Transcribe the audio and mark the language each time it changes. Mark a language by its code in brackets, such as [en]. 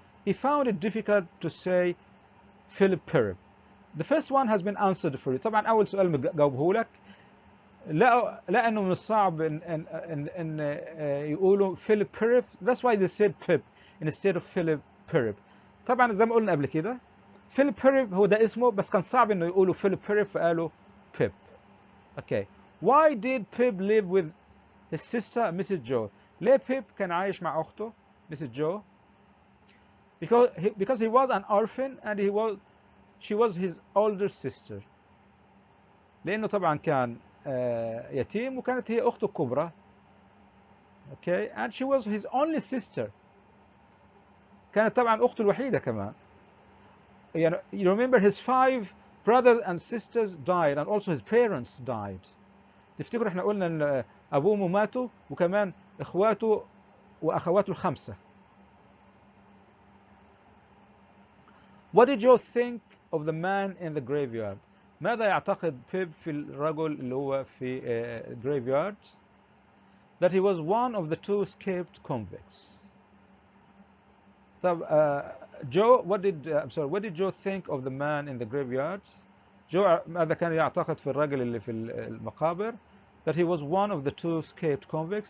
[en] He found it difficult to say Philip Pirrip. The first one has been answered for you. [ar] طبعا أول سؤال مجاوبه لك. لا إنه من الصعب إن يقولوا Philip Pirrip. [en] That's why they said Pip instead of Philip Pirrip. [ar] طبعا زي ما قلنا قبل كده Philip Pirrip هو ده اسمه بس كان صعب إنه يقولوا Philip Pirrip فقالوا Pip. [en] Okay. Why did Pip live with his sister Mrs. Joe? [ar] ليه Pip كان عايش مع أخته Mrs. Joe? [en] Because he was an orphan and she was his older sister. [ar] لأنه طبعا كان يتيم وكانت هي أخته الكبرى. [en] Okay, and she was his only sister. [ar] كانت طبعا أخته الوحيدة كمان. [en] You remember his 5 brothers and sisters died and also his parents died. [ar] تفتكروا احنا قلنا ان ابوه وامه ماتوا وكمان اخواته واخواته ال5. [en] What did you think of the man in the graveyard? [ar] ماذا يعتقد بيب في الرجل اللي هو في graveyard? [en] That he was one of the 2 escaped convicts. [ar] طب [en] Joe, what did Joe think of the man in the graveyard? [ar] جو ماذا كان يعتقد في الرجل اللي في المقابر؟ [en] That he was one of the two escaped convicts.